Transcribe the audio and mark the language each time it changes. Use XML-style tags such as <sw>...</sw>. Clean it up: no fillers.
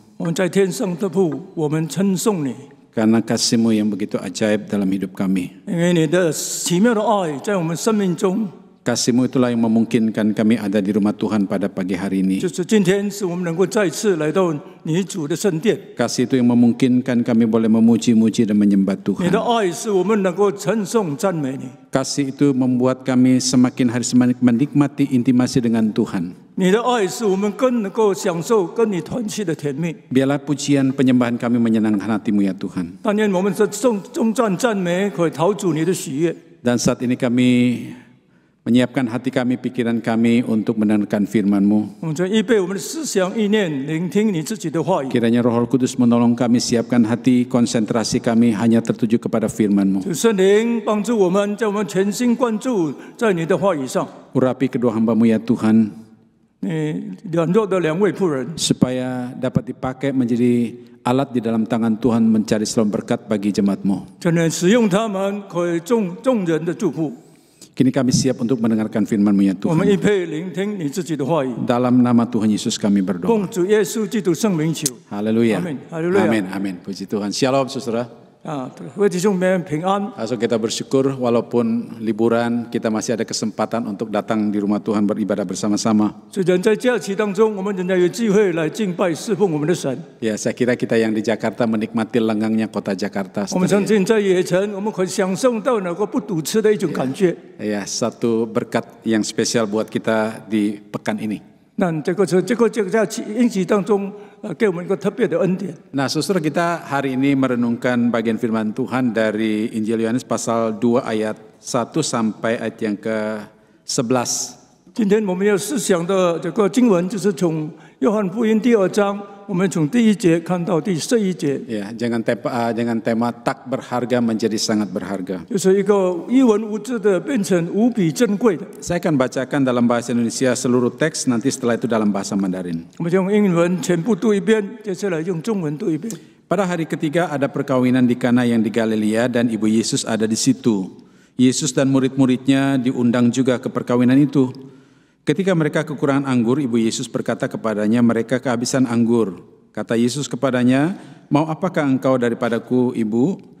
<zh>我们在天上的父，我们称颂你，</zh> <id>karena kasih-Mu yang begitu ajaib dalam hidup kami.</id> <zh>因为你的奇妙的爱在我们生命中。</zh> <id>Kasih-Mu itulah yang memungkinkan kami ada di rumah Tuhan pada pagi hari ini.</id> <zh>就是今天，使我们能够再次来到你主的圣殿。</zh> <id>Kasih itu yang memungkinkan kami boleh memuji-muji dan menyembah</id> <zh>你</zh> <id>Tuhan.</id> <zh>的爱使我们能够称颂赞美你。</zh> <id>Kasih itu membuat kami semakin hari semakin menikmati intimasi dengan Tuhan.</id> <zh>你的爱使我们更能够享受跟你团契的甜蜜。</zh> <id>Biarlah pujian penyembahan kami menyenangkan hati-Mu ya Tuhan.</id> <zh>但愿我们的颂赞赞美可以讨主你的喜悦。</zh> <id>Dan saat ini kami menyiapkan hati kami, pikiran kami untuk mendengarkan firman-Mu.</id> <zh>我们在预备我们的思想意念，聆听你自己的话语。</zh> <id>Kiranya Roh Kudus menolong kami, siapkan hati, konsentrasi kami hanya tertuju kepada firman-Mu.</id> <zh>主圣灵帮助我们，在我们全心关注在你的话语上。</zh> <id>Urapi kedua hamba-Mu ya Tuhan,</id> <zh>你软弱的两位妇人，</zh> <id>supaya dapat dipakai menjadi alat di dalam tangan Tuhan mencari shalom berkat bagi jemaat-Mu.</id> <zh>真的使用他们，可以众人的祝福。</zh> <id>Kini kami siap untuk mendengarkan firman-Mu ya</id> <zh>我们</zh> <id>Tuhan.</id> <zh>预备聆听你自己的话语。</zh> <id>Dalam nama Tuhan Yesus kami berdoa.</id> <zh>奉主耶稣基督圣名求。</zh> <id>Haleluya. Amin. Haleluya. Amin. Amin. Puji Tuhan. Shalom saudara.</id> <zh>各位弟兄们平安。</zh> <id>Langsung kita bersyukur walaupun liburan kita masih ada kesempatan untuk datang di rumah Tuhan beribadah bersama-sama.</id> <zh>虽然在假期当中，我们仍然有机会来敬拜侍奉我们的神。</zh> <id>Ya, saya kira kita yang di Jakarta menikmati lenggangnya kota Jakarta.</id> <zh>我们相信在野城，我们可以享受到能够不堵车的一种感觉。</zh> <id>Ya, satu berkat yang spesial buat kita di pekan ini.</id> <zh>那这个假期疫情当中，给我们一个特别的恩典。</zh> <id>Nah, saudara, kita hari ini merenungkan bagian firman Tuhan dari Injil Yohanes pasal 2 ayat 1 sampai ayat yang ke-11.</id> <zh>今天我们要思想的这个经文，就是从约翰福音第2章，我们从第1节看到第11节。</zh> <id>Ya, jangan tema tak berharga menjadi sangat berharga.</id> <zh>就是一个一文无字的变成无比珍贵的。</zh> <id>Saya akan bacakan dalam bahasa Indonesia seluruh teks, nanti setelah itu dalam bahasa Mandarin.</id> <zh>我们用英文全部读一遍，接下来用中文读一遍。</zh> <id>Pada hari ketiga ada perkawinan di Kana yang di Galilea dan ibu Yesus ada di situ. Yesus dan murid-muridnya diundang juga ke perkawinan itu. Ketika mereka kekurangan anggur, ibu Yesus berkata kepadanya, mereka kehabisan anggur. Kata Yesus kepadanya, mau apakah engkau daripadaku, ibu?</id>